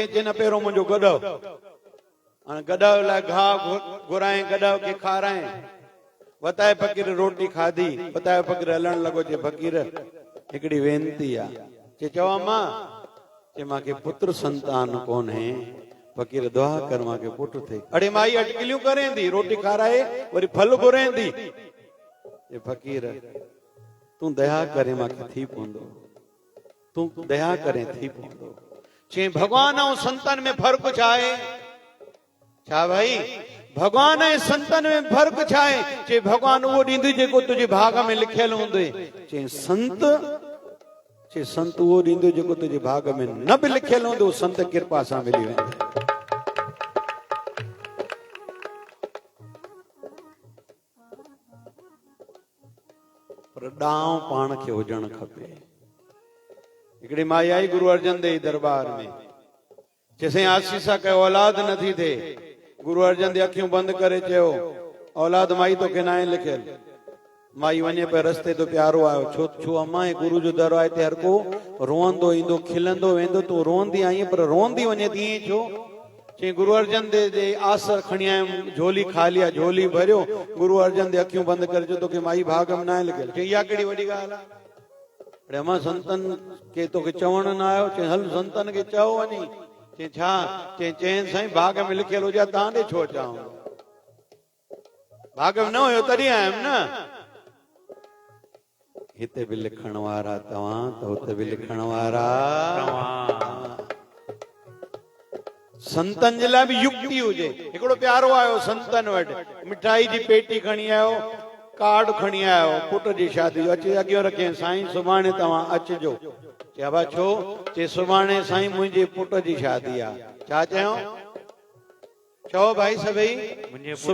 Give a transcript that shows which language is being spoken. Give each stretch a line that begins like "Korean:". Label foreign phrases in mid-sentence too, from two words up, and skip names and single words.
Sindhi: चए न पहिरियों मुंहिंजो गॾहो। हाणे गॾह लाइ घाह घुराए, गॾह खे खाराए। बताए फ़क़ीर रोटी खाधी। बताए फ़क़ीर हलण लॻो। चए फ़क़ीर हिकिड़ी वेनती आहे। चए चओ अम्मा। चए मांखे पुत्र संतान कोन्हे। फ़क़ीर दुआ कर मांखे पुट थिए। अड़े माई अटकलियूं करेंदी, रोटी खाराए वरी फल घुरेंदी। चए फ़क़ीर तूं दया करे मांखे थी पवंदो, तूं दया करे थी पवंदो। चए भगवान ऐं संतनि में फ़र्क़ु छा आहे? छा भाई भगवान ऐं संतनि में फ़र्क़ु छा आहे? चए भगवान उहो ॾींदुइ जेको तुंहिंजे भाग में लिखियल हूंदुइ। चए संत, चए संत उहो ॾींदुइ जेको तुंहिंजे भाग में न बि लिखियल हूंदो, संत कृपा सां मिली वेंदो। पर ॾांव पाण खे हुजणु खपे। हिकिड़ी माई आई गुरु अर्जन देव दरबार में। चइसई आसीसा कयो, औलाद नथी थिए। गुरु अर्जन देव अखियूं बंदि करे चयो औलाद माई तोखे न आहे लिखियल। माई वने पे रस्ते तो प्यारो आयो छो छो अम्मा गुरु जो दर आए ते हर को रोंदो इंदो खिलंदो वेंदो तो रोंदी आई पर रोंदी वने दी छो चे गुरु अर्जन दे आसर खणी आयम झोली खालिया झोली भरियो गुरु अर्जन दे अखियूं बंद कर जो तो के माई भागम ना लगे चे या केड़ी वडी गाल आ अम्मा संतन के तो के चवण ना आयो चे हल संतन के चओ वनी चे छा चे चैन साईं भाग में लिखियल हो जा तां दे छो चाऊं भाग में न होयो तरी आयम ना हिते भी लिखण वारा तव्हां तो हुते भी लिखण वारा संतन जे लाइ भी युक्ति हुजे हिकिड़ो प्यारो आयो संतन वटि मिठाई जी पेटी खणी आयो कार्ड खणी आयो पुट जी शादी जो अची अॻियो रखे साईं सुभाणे तव्हां अचिजो चइबा छो चे सुभाणे साईं मुंहिंजे पुट जी शादी आ छा चयो चओ भाई सभई